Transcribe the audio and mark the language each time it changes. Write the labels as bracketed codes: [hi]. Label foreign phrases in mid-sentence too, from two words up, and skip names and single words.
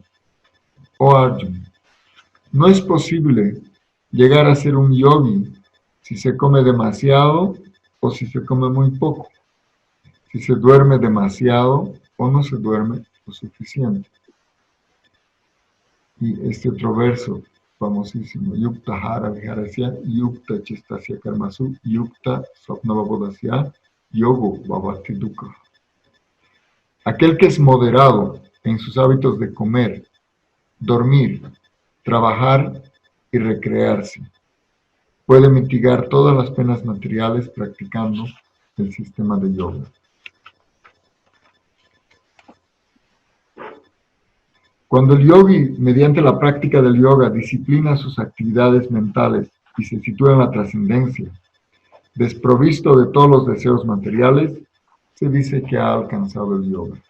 [es] Oh Arjuna, no es posible llegar a ser un yogi si se come demasiado o si se come muy poco, si se duerme demasiado o no se duerme lo suficiente. Y este otro verso famosísimo, [sa] Yukta Hara Viharasya, Yukta Chistasya Karmasu, Yukta Swapnavabodasya, Yogo Bhavati Dukkha. [es] Aquel que es moderado en sus hábitos de comer, dormir, trabajar y recrearse, puede mitigar todas las penas materiales practicando el sistema de yoga. Cuando el yogi, mediante la práctica del yoga, disciplina sus actividades mentales y se sitúa en la trascendencia, desprovisto de todos los deseos materiales, se dice que ha alcanzado el yoga.